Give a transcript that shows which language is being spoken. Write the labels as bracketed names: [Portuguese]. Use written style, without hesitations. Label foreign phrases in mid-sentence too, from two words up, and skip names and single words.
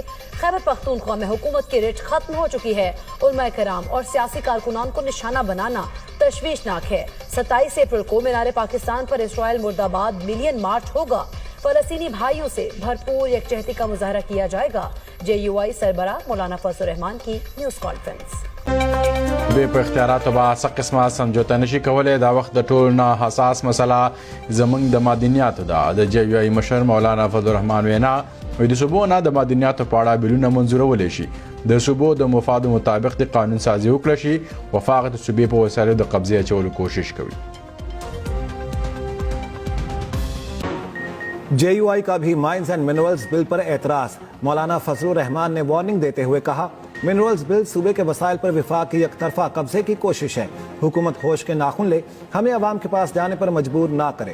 [Urdu] خیبر پختونخوا میں حکومت کی رٹ ختم ہو چکی ہے۔ علماء کرام اور سیاسی کارکنان کو نشانہ بنانا تشویشناک ہے۔ 27 اپریل کو مینار پاکستان پر اسرائیل مرد آباد ملین مارچ ہوگا۔ فلسطینی بھائیوں سے بھرپور یکجہتی کا مظاہرہ کیا جائے گا۔ JUI سربراہ مولانا فضل الرحمان کی نیوز کانفرنس۔ [Pashto] بے په اختیاراتو به څه قسمه سمجوته نشي کولی. دا وخت د ټولو نه حساس مسله زموږ د معدنیاتو ده. د JUI مشر مولانا فضل الرحمان وینا د صوبو نه د معدنیاتو په اړه بلونه منظورولی شي. د صوبو د مفادو مطابق د قانون سازي وکړه شي. وفاق د صوبې په وسایلو د قبضې اچولو کوشش کوي. [Urdu] JUI کا بھی [English] mines and minerals bill [Urdu] پر اعتراض. مولانا فضل الرحمان نے وارننگ دیتے ہوئے کہا منرلز بل صوبے کے وسائل پر وفاق کی یک طرفہ قبضے کی کوشش ہے. حکومت ہوش کے ناخن لے، ہمیں عوام کے پاس جانے پر مجبور نہ کرے.